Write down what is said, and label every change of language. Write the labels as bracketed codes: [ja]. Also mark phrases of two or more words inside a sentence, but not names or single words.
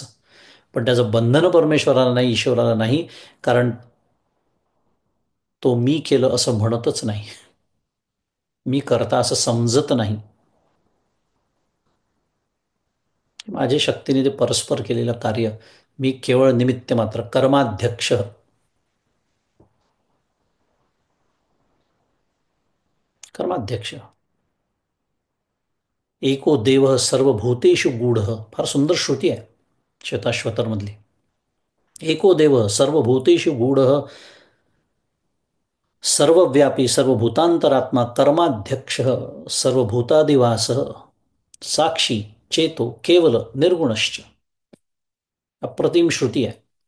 [mr] पण त्याचं बंधन परमेश्वराला नाही, ईश्वराला नाही, कारण तो मी केलं असं म्हणतच नाही, मी करता असं समजत नाही. माझ्या शक्तीने ते परस्पर केलेलं कार्य, मी केवळ निमित्त मात्र, कर्माध्यक्ष. कर्माध्यक्ष. [sa] एको देव सर्वभूतेषु गूढ. [mr] फार सुंदर श्रुती आहे श्वेताश्वतरमधली. [sa] एको देव सर्वभूतेषु गूढ, सर्वव्यापी सर्वभूतांतरात्मा, कर्माध्यक्ष सर्वभूतादिवास, साक्षी चेतो केवल निर्गुणश्च. [mr] अप्रतिम श्रुती आहे.